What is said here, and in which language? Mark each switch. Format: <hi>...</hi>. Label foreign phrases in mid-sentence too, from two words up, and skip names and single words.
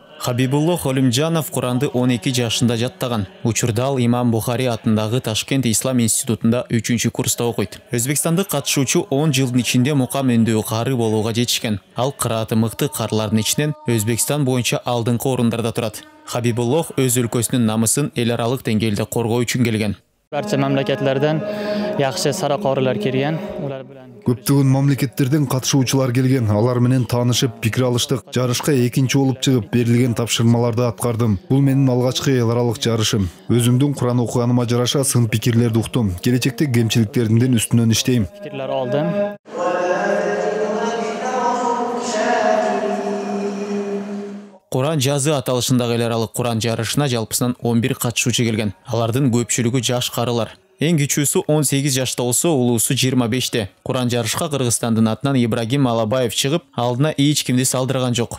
<ky>Хабибулло Холимжанов Куранды 12 жашында жаттаган. Учурда ал Имам Бухари атындагы Ташкент Ислам институтунда 3-чү курста окуйт. Өзбекстандык катышуучу 10 жылдын ичинде мукам өндөө кары болууга жетишкен. Ал кырааты мыкты карлардын ичинен Өзбекстан боюнча алдыңкы орундарда турат. Хабибулло өз өлкөсүнүн намысын эл аралык деңгээлде коргоо үчүн келген.</ky> <uz>Barcha mamlakatlardan yaxshi sara qorilar kelgan.</uz> <ky>Көптөгөн мамлекеттерден катышуучулар келген. Алар менен таанышып, пикир алыштык. Жарышка экинчи болуп чыгып, берилген тапшырмаларды аткардым. Бул менин алгачкы эл аралык жарышым. Өзүмдүн Куран окуганыма жараша сын пикирлерди уктум. Келечекте кемчиликтеримдин үстүнөн иштейм.</ky> <uz>Fikrlar oldim.</uz> <ky>Куран жазы аталышындагы эл аралык Куран жарышына жалпысынан 11 катышуучу келген. Алардын көпчүлүгү жаш карылар. Эң кичүүсү 18 жашта болсо, улуусу 25те. Куран жарышка Кыргызстандын атынан Ибрагим Малабаев чыгып, алдына эч кимди салдырган жок.</ky>